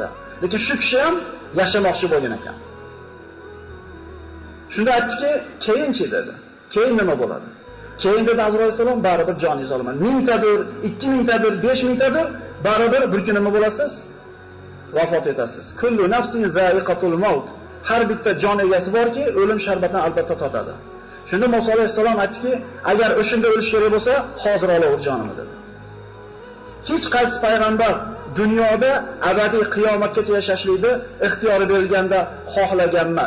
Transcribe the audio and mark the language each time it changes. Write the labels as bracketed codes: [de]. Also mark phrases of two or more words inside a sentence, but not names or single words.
[uz] Lekin shu kishi ham yashamoqchi bo'lgan ekan. Shunda aytdiki, keyinchi dedi. Keyin nima bo'ladi? Keyin dedi Azroil alayhisalom, baribir joningizni olaman. 1000 tadir, 2000 tadir, 5000 tadir, baribir bir kun nima bo'lasiz? Vafot etasiz. [ar] كل نفس ذائقة الموت. [uz] Har bitta jon egasi borki, o'lim sharbatini albatta totadi. Shunda Musa alayhisalom aytdiki, agar o'shanda o'lish kerak bo'lsa, hozir olaver jonimni dedi. Hech qaysi payg'ambar dunyoda abadiy qiyomatgacha yashashlikni ixtiyori berilganda xohlagan emas.